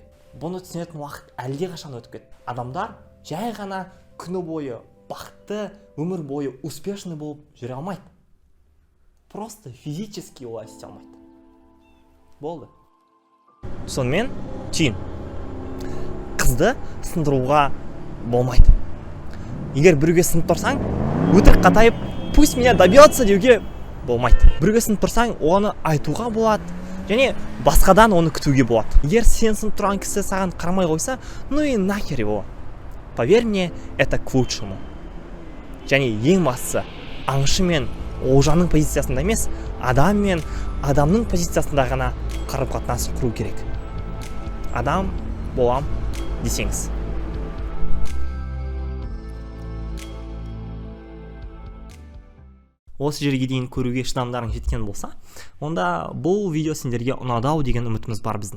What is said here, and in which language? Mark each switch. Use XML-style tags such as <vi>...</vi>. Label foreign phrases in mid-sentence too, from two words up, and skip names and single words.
<kk>Бұны түсінетін уақыт әлде қашан өтіп кетті. Адамдар жай ғана күні бойы бақытты, өмір бойы успешный болып жүре алмайды.</kk> <ru>Просто физически</ru> <kk>олай істей алмайды. Болды. Сонымен түйін. Қызды сындыруға болмайды. Егер біреуге сынып тұрсаң, өтірік қатайып,</kk> <ru>пусть меня добьется</ru> <kk>деуге болмайды. Бірге сынып тұрсаң, оны айтуға болады, және басқадан оны күтуге болады. Егер сен сынып тұрған кісі саған қарамай қойса,</kk> <ru>ну и нахер его. Поверь мне, это к лучшему.</ru> <kk>Және ең бастысы, аңшы мен олжаның позициясында емес, адам мен адамның позициясында ғана қарым-қатынас құру керек. Адам болам десеңіз. Осы жерге дейін көруге шыдамдарың жеткен болса, онда бұл видео сендерге ұнады деген үмітіміз бар біздің.</kk>